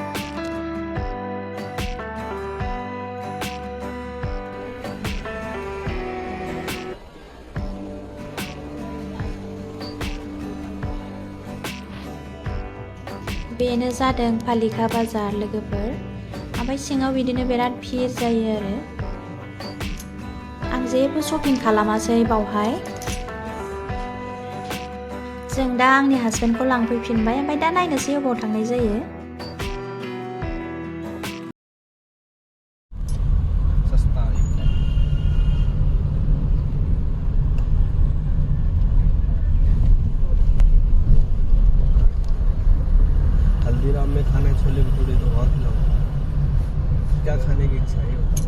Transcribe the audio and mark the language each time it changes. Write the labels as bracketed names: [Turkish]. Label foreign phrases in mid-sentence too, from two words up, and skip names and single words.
[Bodo] बेनो जादों पालिका बाजार लोगोफोर ओमफ्राय सिङाव बिदिनो बिराद भिर जायो आरो आं जेबो शपिं खालामासै बावहाय जों दा आंनि हासबेन्डखौ लांफैफिनबाय ओमफ्राय दा नायनोसै अबाव थांनाय जायो [Hindi] हल्दीराम में खाने छोले भटूरे तो बहुत लोग क्या खाने की इच्छा है